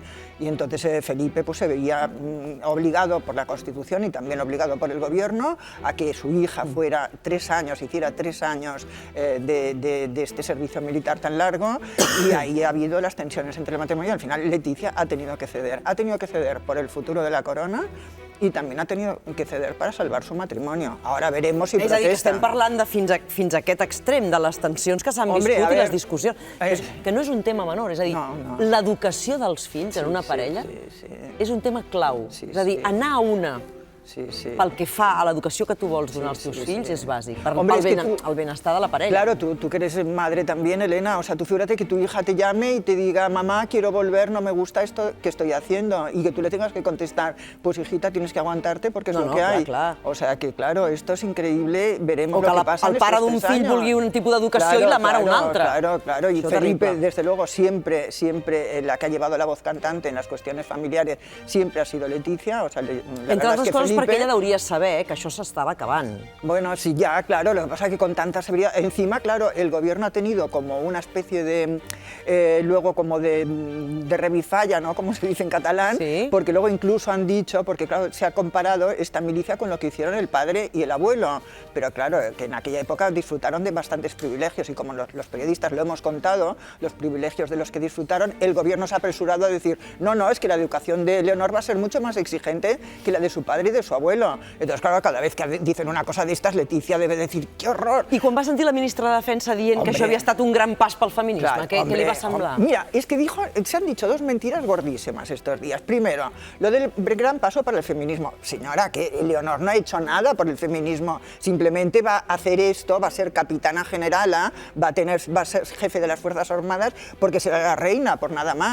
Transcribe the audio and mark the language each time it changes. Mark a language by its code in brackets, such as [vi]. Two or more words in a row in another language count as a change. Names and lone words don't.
[es] Y entonces Felipe pues, se veía obligado por la Constitución y también obligado por el gobierno a que su hija fuera 3 años, hiciera 3 años de este servicio militar tan largo, y ahí ha habido las tensiones entre el matrimonio y al final Leticia ha tenido que ceder por el futuro de la corona [ca] i també [es] ha tenido que ceder para salvar su matrimonio. Ahora veremos si protesta. [ca] És a dir, que estem parlant de fins a aquest extrem, de les tensions que s'han viscut i les discussions. Que no és un tema menor, és a dir, l'educació dels fills en una parella és un tema clau. És a dir, anar a una pel que fa a l'educació que tu vols donar als teus fills és bàsic, pel benestar de la parella. [es] Claro, tú que eres madre también, Elena, o sea, tú figúrate que tu hija te llame y te diga, mamá, quiero volver, no me gusta esto que estoy haciendo, y que tú le tengas que contestar, pues hijita, tienes que aguantarte porque es lo que hay. O sea, que claro, esto es increíble, veremos lo que pasa en estos 3 años. [ca] O que el pare d'un fill vulgui un tipus d'educació i la mare un altre. [es] Claro, y Felipe, desde luego, siempre la que ha llevado la voz cantante en las cuestiones familiares, siempre ha sido Leticia, o sea, la verdad es que Felipe... [ca] Perquè ella deuria saber que això s'estava acabant. [es] Bueno, sí, ya, claro, lo que pasa es que con tanta severidad... Encima, claro, el gobierno ha tenido como una especie de... luego como de revifalla, ¿no? Como se dice en catalán, porque luego incluso han dicho, porque claro, se ha comparado esta milicia con lo que hicieron el padre y el abuelo, pero claro, que en aquella época disfrutaron de bastantes privilegios y como los periodistas lo hemos contado, los privilegios de los que disfrutaron, el gobierno se ha apresurado a decir, no, es que la educación de Leonor va a ser mucho más exigente que la de su padre y de su abuelo. Entonces, claro, cada vez que dicen una cosa de estas, Leticia debe decir, ¡qué horror! [ca] I quan va sentir la ministra de Defensa dient que això havia estat un gran pas pel feminisme, què li va semblar? [es] Mira, es que se han dicho 2 mentiras gordísimas estos días. Primero, lo del gran paso para el feminismo. Señora, que Leonor no ha hecho nada por el feminismo, simplemente va a hacer esto, va a ser capitana generala, va a ser jefe de las Fuerzas Armadas porque será la reina, por nada más.